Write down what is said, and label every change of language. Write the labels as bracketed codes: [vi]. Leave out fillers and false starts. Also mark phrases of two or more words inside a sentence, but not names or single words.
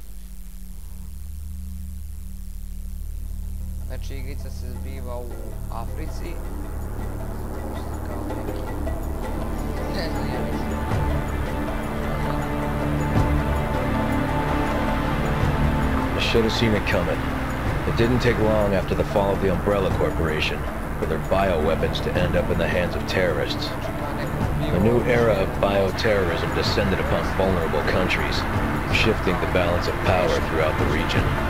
[hr] Znači igrica se zbiva u Africi. Kao neki... Ne znam, ja mislim. [en] I should have seen it coming. It didn't take long after the fall of the Umbrella Corporation for their bioweapons to end up in the hands of terrorists. A new era of bioterrorism descended upon vulnerable countries, shifting the balance of power throughout the region.